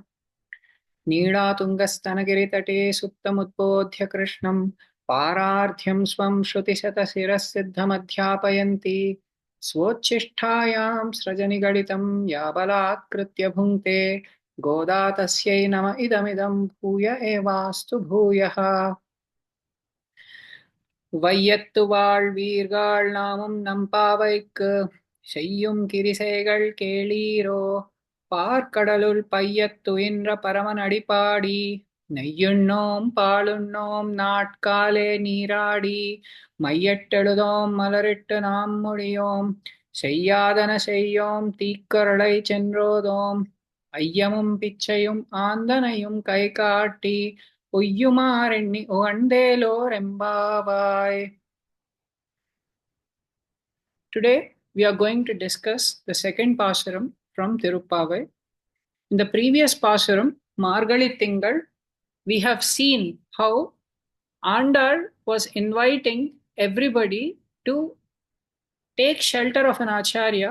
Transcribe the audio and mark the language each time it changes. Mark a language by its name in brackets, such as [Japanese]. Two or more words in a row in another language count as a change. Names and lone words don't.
[Sanskrit] नीळातुङ्गस्तनगिरितटे सुप्तमुद्बोध्य कृष्णं पारार्ध्यं स्वं श्रुतिशतशिरःसिद्धमध्यापयन्ती स्वोच्छिष्ठायां सृजनिगडितं या बलात्कृत्य भुङ्क्ते गोदा तस्यै नम इदमिदं भूय एवास्तु भूयः [Tamil] வையத்து வாழ் வீர்காள் நாமும் நம்பாவைக்கு செய்யும் கிரிசைகள் கேளீரோ பார்க்கடலுள் பையத்துயின்ற பரமன் அடிப்பாடி நெய்யுண்ணோம் பாலுண்ணோம் நாட்காலே நீராடி மையட்டெழுதோம் மலரிட்டு நாம் மொழியோம் செய்யாதன செய்யோம் தீக்கரளை சென்றோதோம் ஐயமும் பிச்சையும் ஆந்தனையும் கை காட்டி பொய்யுமாறெண்ணி உகந்தேலோரெம்பாவாய். [English] Today we are going to discuss the second Pasuram from Thiruppavai. In the previous Pasuram, Margali Tingal, we have seen how Andal was inviting everybody to take shelter of an Acharya.